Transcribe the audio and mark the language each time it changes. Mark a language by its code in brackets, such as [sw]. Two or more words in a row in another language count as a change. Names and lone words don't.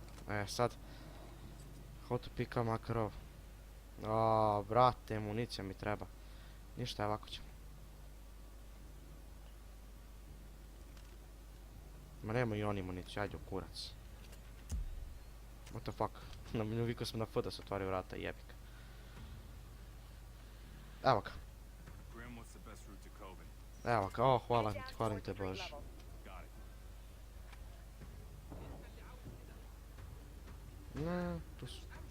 [en] Sad. How to pick up Makarov. [bs] Aaaa, brate, municija mi treba. Ništa, ovako ćemo. Ma nema i oni municiju, ajde u kurac. [en] What the fuck? [bs] Navikao sam na F da se otvori vrata, jebik. Evo ga. [en] Grim, what's the best route to Coven? [bs] Evo ga, o, hvala te Bože. [en] Got it. [bs] Ne, tu su.